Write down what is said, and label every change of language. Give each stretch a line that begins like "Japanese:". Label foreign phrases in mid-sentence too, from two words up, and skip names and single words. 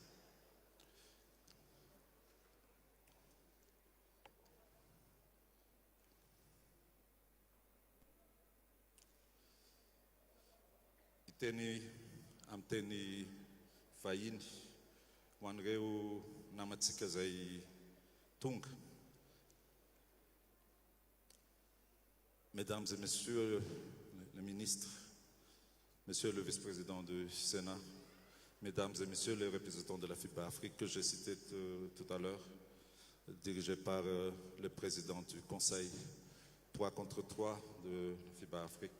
Malagasy: Teny amin'ny teny vahiny ho an'ireo namantsika izay tonga.
French: Mesdames et messieurs les ministres, monsieur le vice-président du Sénat, mesdames et messieurs les représentants de la FIBA Afrique que j'ai cité tout à l'heure, dirigé par le président du Conseil 3 contre 3 de FIBA Afrique.